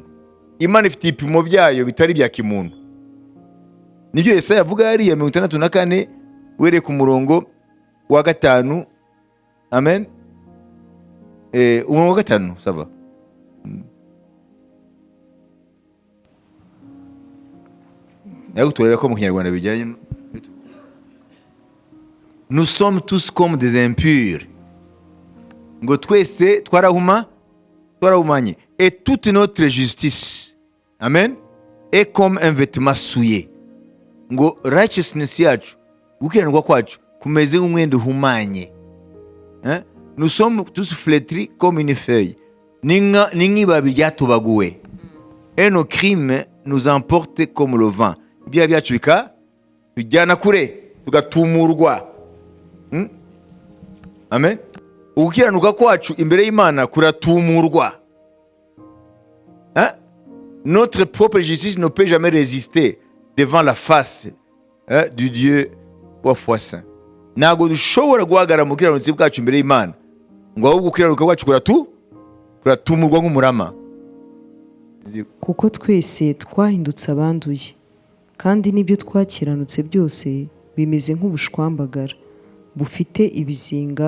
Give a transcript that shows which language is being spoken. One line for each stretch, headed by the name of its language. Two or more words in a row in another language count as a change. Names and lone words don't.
Kinyarwanda: Imana ifite ibipimo byayo bitari bya kimuntu. Nibyo Yesaya avuga hariya 64 wereye ku murongo wa 5. Amen. Umurongo wa 5 sava. Nayo turere ko mu Kinyarwanda bijyanye.
French: Nous sommes tous comme des impurs.
Kinyarwanda: Ngo twese twarahumanye.
French: Et toute notre justice, amen, est comme un vêtement souillé.
Kinyarwanda: Ngo righteousness yacu, gukiranirwa kwacu kumeze nk'umwenda uhumanye.
French: Nous sommes tous flétris comme une feuille.
Kinyarwanda: Ni nk'ibabi ryatubaguwe.
French: Et nos crimes nous emportent comme le vent.
Kinyarwanda: Ibyaha byacu bijyana kure, tugatumurwa. Amen. Ugukiranuka kwacu imbere y'Imana kuratumurwa.
French: Notre propre justice ne peut jamais résister devant la face du Dieu wa foi saint.
Kinyarwanda: Ntabwo dushobora guhagarara mu kiranutsi bwacu imbere y'Imana, ngo ahubwo gukiranuka kwacu kuratumurwa nk'umurama. Kuko twese twahindutse abanduye, kandi n'ibyo twakiranutse byose bimeze nk'ubushwambagara bufite ibizinga.